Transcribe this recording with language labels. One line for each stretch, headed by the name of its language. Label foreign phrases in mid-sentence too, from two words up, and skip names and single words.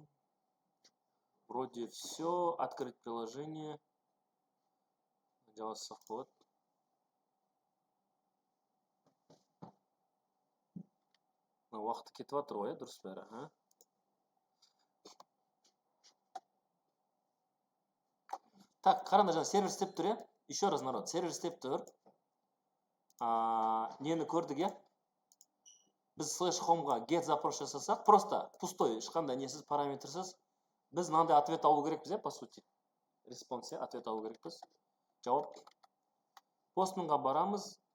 Russian: Вроде все. Открыть приложение. Делать заход.
Kazakh: Уақыт кетіп жатыр ғой, дұрыс бәрі, а? Так, қараңдар, жаңа сервер істеп тұр, я?
Russian: Еще раз, народ,
Kazakh: сервер істеп тұр. Нені көрдік, я? Біз
English: slash home'ға
Kazakh: get запрос жасасақ,
Russian: просто пустой,
Kazakh: ешқандай несіз, параметрсіз, біз мынандай ответ алу керекпіз,
Russian: я, по сути.
Kazakh: Респонс, я, ответ алу керекпіз. Жауап. Postman'ға барамыз.